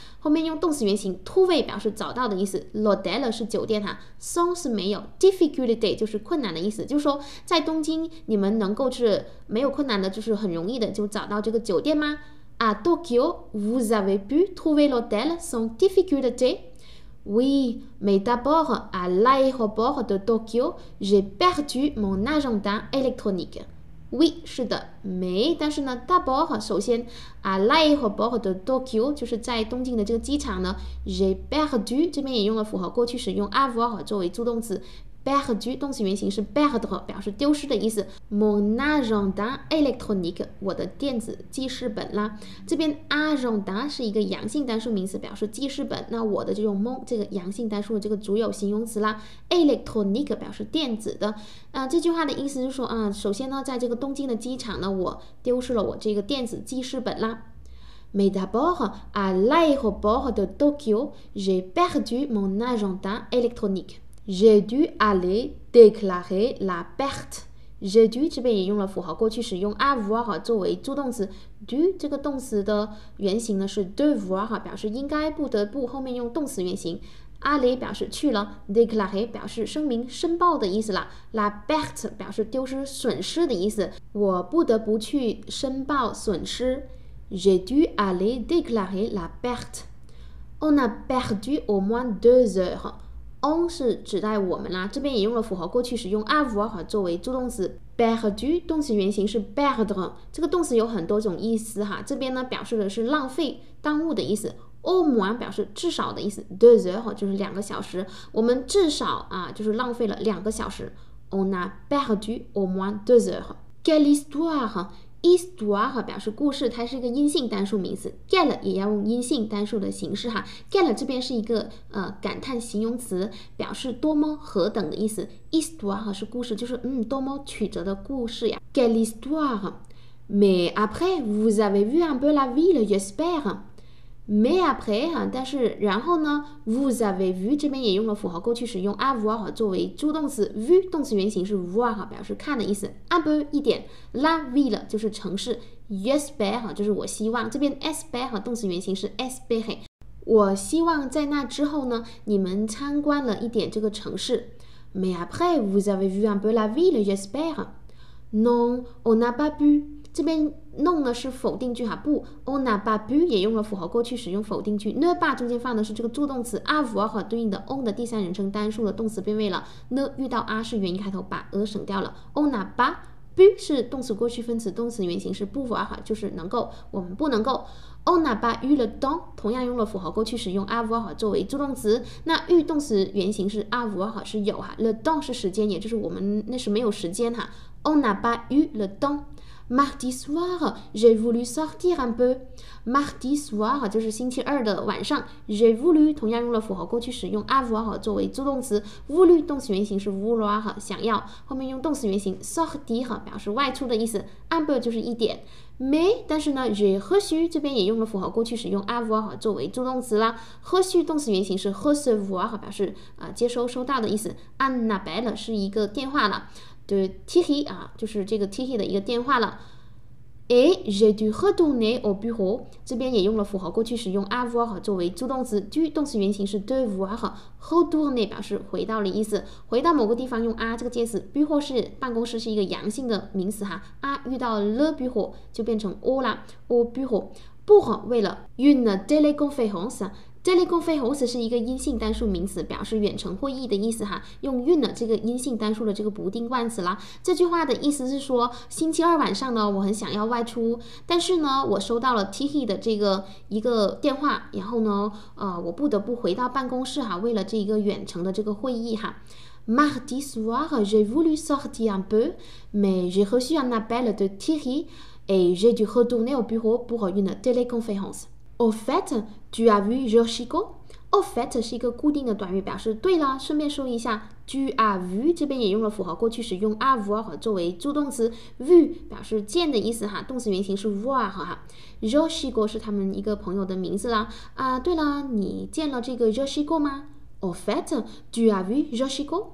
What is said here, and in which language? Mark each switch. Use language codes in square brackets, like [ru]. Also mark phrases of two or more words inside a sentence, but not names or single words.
[zh] 后面用动词原形 trouver 表示找到的意思 ，l'hôtel 是酒店哈 ，sans 是没有 ，difficulty 就是困难的意思，就是说在东京你们能够是没有困难的，就是很容易的就找到这个酒店吗 ？ [fr] À Tokyo, vous avez pu trouver l'hôtel sans difficulté.Oui, mais d'abord, à l'aéroport de Tokyo, j'ai perdu mon agenda électronique. Oui, [zh] 是的，没，但是呢 d'abord 首先 [fr] à l'aéroport de Tokyo [zh] 就是在东京的这个机场呢 [fr] j'ai perdu [zh] 这边也用了符号过去时，用 avoir 作为助动词。perdu 动词原形是 perdre， 表示丢失的意思。 [fr] Mon agenda électronique [zh] 我的电子记事本啦。这边 agenda 是一个阳性单数名词，表示记事本。那我的就用 mon 这个阳性单数的这个主有形容词啦。électronique 表示电子的。这句话的意思是说首先呢，在这个东京的机场呢，我丢失了我这个电子记事本啦。 [fr] Mais d'abord, à l'aéroport de Tokyo, j'ai perdu mon agenda électronique.J'ai dû aller déclarer la perte. J'ai dû [zh] 这边也用了符号过去时，用 avoir 作为助动词。dû 这个动词的原形呢是 devoir， 表示应该、不得不，后面用动词原形。aller 表示去了 ，déclarer 表示声明、申报的意思啦。 [fr] la perte [zh] 表示丢失、损失的意思。我不得不去申报损失。 [fr] J'ai dû aller déclarer la perte. On a perdu au moins 2 heures. [zh] On 是指代我们啦，这边也用了符号过去时，用 avoir 作为助动词。perdu 动词原形是 perdre， 这个动词有很多种意思哈，这边呢表示的是浪费、耽误的意思。au moins 表示至少的意思 2 heures 就是2个小时，我们至少就是浪费了2个小时。On a perdu [fr] au moins 2 heures. Quelle histoire? [zh] Histoire 表示故事，它是一个阴性单数名词 quelle 也要用阴性单数的形式哈 quelle 这边是一个感叹形容词，表示多么何等的意思。histoire 是故事，就是多么曲折的故事呀。 [fr] Quelle histoire? Mais après, vous avez vu un peu la ville, j'espère.Mais après [zh] 但是然后呢 [fr] vous avez vu [zh] 这边也用了符号过去时，用 avoir 作为助动词 vu 动词原形是 voir 表示看的意思。 [fr] un peu [zh] 一点 [fr] la ville [zh] 就是城市 j'espère 就是我希望，这边 espère 动词原形是 espérer， 我希望在那之后呢，你们参观了一点这个城市。 [fr] Mais après vous avez vu un peu la ville, j'espère. Non, on n'a pas pu。 [zh] 这边弄的是否定句哈，不 [fr] on n'a pas pu [zh] 也用了符号过去使用否定句 [fr] ne pas [zh] 中间放的是这个助动词 avoir 对应的 on 的第三人称单数的动词变位了 ne 遇到 a 是元音开头，把 省掉了 [fr] on n'a pas pu [zh] 是动词过去分词，动词原形是pouvoir就是能够，我们不能够。 [fr] on n'a pas eu le temps [zh] 同样用了符号过去使用 avoir 作为助动词，那 eu 动词原形是 avoir 是有哈 [fr] le temps [zh] 是时间，也就是我们那时没有时间哈 [fr] on n'a pas eu le temps。 Mardi soir, j'ai voulu sortir un peu. Mardi soir [zh] 就是星期二的晚上 [fr] j'ai voulu [zh] 同样用了符号过去使用 avoir 作为助动词 voulu 动词原形是 vouloir 想要，后面用动词原形 sortir 表示外出的意思 [fr] un peu [zh] 就是一点。mais 但是呢 [fr] j'ai reçu [zh] 这边也用了符号过去使用 avoir 作为助动词啦 reçu 动词原形是 recevoir 表示接收、收到的意思。 [fr] un appel [zh] 是一个电话了，对 Thierry 就是这个 Thierry 的一个电话了。 [fr] Et j'ai dû retourner au bureau [zh] 这边也用了符号过去使用 avoir 作为助动词 dû 动词原形是 [fr] devoir retourner [zh] 表示回到的意思，回到某个地方用这个介词 bureau 是办公室，是一个阳性的名词哈遇到 [fr] le bureau [zh] 就变成 au 啦 [fr] au bureau pour [zh] 为了 une téléconférence。Teleconference 是一个阴性单数名词，表示远程会议的意思哈，用 une 这个阴性单数的这个不定冠词啦。这句话的意思是说，星期二晚上呢，我很想要外出，但是呢，我收到了 Tiki 的这个一个电话，然后呢，我不得不回到办公室哈，为了这个远程的这个会议哈。 [fr] Mardi soir, j'ai voulu sortir un peu, mais j'ai reçu un appel de Thierry et j'ai dû retourner au bureau pour une téléconférence. Au fait, tu as vu Yoshiko? Au fait 是一个固定的短语，表示对了。 [zh] 顺便说一下 ， [fr] tu as vu [zh] 这边也用了复合过去时，用 avoir 作为助动词 ，vu 表示见的意思哈，动词原形是 voir 哈。Yoshiko 是他们一个朋友的名字啦。对了，你见了这个 Yoshiko 吗？ [fr] Au fait, tu as vu Yoshiko?